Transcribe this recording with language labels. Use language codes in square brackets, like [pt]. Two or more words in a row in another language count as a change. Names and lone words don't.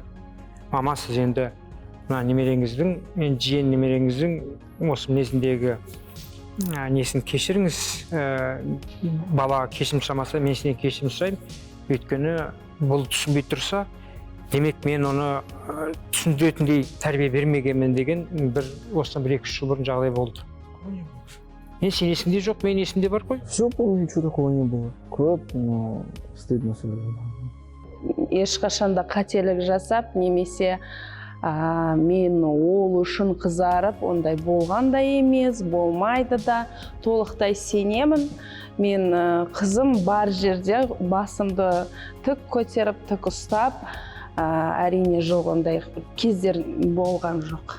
[kk] Мама, сіз енді мына немереңіздің, мен жиен немереңіздің осы мінезіндегі несін кешіріңіз, бала кешірім сұрамаса, мен сенен кешірім сұраймын. Өйткені бұл түсінбей тұрса, демек мен оны түсіндіретіндей тәрбие бермегенмін деген бір осыдан 1-2 жыл бұрын жағдай болды. Мен сен есіңде жоқ, мен есімде бар қой. [ru] Все помню, ничего такого не было. [kk] Көп, [ru] но стыдно [kk] сөйлеген. Ешқашанда қателік жасап, немесе Мен ол үшін қызарып, ондай болған да емес, болмайды да, толықтай сенемін. Мен қызым бар жерде басымды тік көтеріп, тік ұстап, әрине жоқ, ондай кездер болған жоқ.